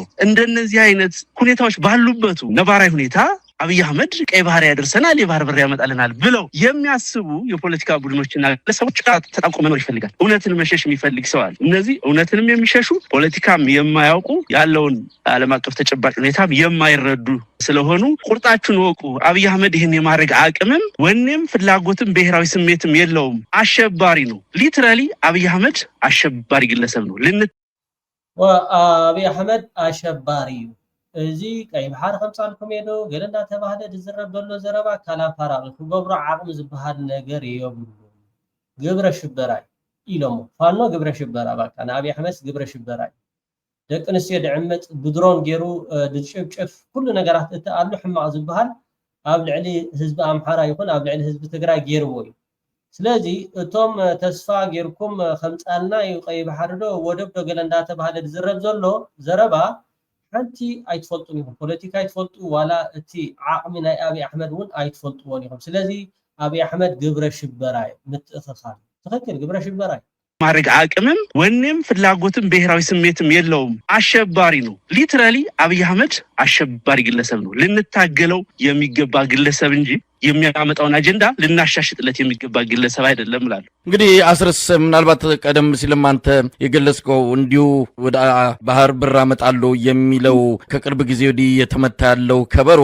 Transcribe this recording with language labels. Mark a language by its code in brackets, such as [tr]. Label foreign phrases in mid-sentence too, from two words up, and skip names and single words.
[am] እንደነዚህ አይነት ሁኔታዎች ባሉበት ነባራዊ ሁኔታ አብይ አህመድ ቀይ ባህር ያደርሰናል የባህር በር ያመጣልናል ብለው የሚያስቡ የፖለቲካ ቡድኖችና ግለሰቦች ተጣብቆ መኖር ይፈልጋል። እውነትን መሸሽ የሚፈልግ ሰው አለ። እነዚህ እውነትንም የሚሸሹ ፖለቲካም የማያውቁ ያለውን ዓለም አቀፍ ተጨባጭ ሁኔታም የማይረዱ ስለሆኑ ቁርጣችሁን ወቁ። አብይ አህመድ ይህን የማድረግ አቅምም ወኔም ፍላጎትም ብሔራዊ ስሜትም የለውም። አሸባሪ ነው። ሊትራሊ አብይ አህመድ አሸባሪ ግለሰብ ነው። [ti] አብይ አህመድ አሸባሪ እዚ ቀይ ባህር ከምፃልኩም ሄዶ ገለንዳ ተባህለ ዝዝረብ ዘሎ ዘረባ ካላፓራ ክገብሮ ዓቅሚ ዝበሃል ነገር የብሉ ግብረ ሽበራይ ኢሎሞ ፋኖ ግብረ ሽበራ በቃ ንአብይ አሕመድ ግብረ ሽበራይ ደቂ ኣንስትዮ ድዕመፅ ብድሮን ገይሩ ድጭፍጭፍ ኩሉ ነገራት እተኣሉ ሕማቅ ዝበሃል ኣብ ልዕሊ ህዝቢ ኣምሓራ ይኹን ኣብ ልዕሊ ህዝቢ ትግራይ ገይርዎ እዩ። ስለዚ እቶም ተስፋ ገይርኩም ከምፃልና ቀይ ባህር ዶ ወደብ ዶ ገለንዳ ተባህለ ዝዝረብ ዘሎ ዘረባ ሓንቲ ኣይትፈልጡን ኢኹም ፖለቲካ ኣይትፈልጡ ዋላ እቲ ዓቅሚ ናይ አብይ አሕመድ እውን ኣይትፈልጥዎን ኢኹም። ስለዚ አብይ አሕመድ ግብረ ሽበራይ ምትእኽኻል ትክክል ግብረ ሽበራይ [am] ማድረግ አቅምም ወኔም ፍላጎትም ብሔራዊ ስሜትም የለውም። አሸባሪ ነው። ሊትራሊ አብይ አህመድ አሸባሪ ግለሰብ ነው። ልንታገለው የሚገባ ግለሰብ እንጂ የሚያመጣውን አጀንዳ ልናሻሽጥለት የሚገባ ግለሰብ አይደለም እላለሁ። እንግዲህ አስረስ ምናልባት ቀደም ሲልም አንተ የገለጽከው እንዲሁ ወደ ባህር በር አመጣለሁ የሚለው ከቅርብ ጊዜ ወዲህ የተመታ ያለው ከበሮ